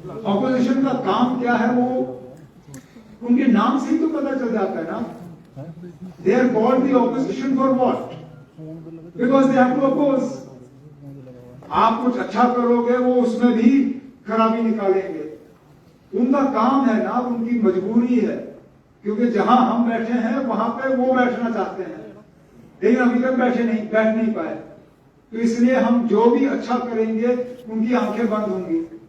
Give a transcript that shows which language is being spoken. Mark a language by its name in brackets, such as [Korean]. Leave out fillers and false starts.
[Hindi] Opposition का काम क्या है वो उनके नाम से ही तो पता चल जाता है ना। [English] They are called the opposition for what? Because they have to oppose. [Hindi] आप कुछ अच्छा करोगे वो उसमें भी खराबी निकालेंगे। उनका काम है ना, उनकी मजबूरी है क्योंकि जहां हम बैठे हैं वहां पे वो बैठना चाहते हैं, लेकिन अभी तक बैठ नहीं पाए। तो इसलिए हम जो भी अच्छा करेंगे उनकी आंखें बंद होंगी।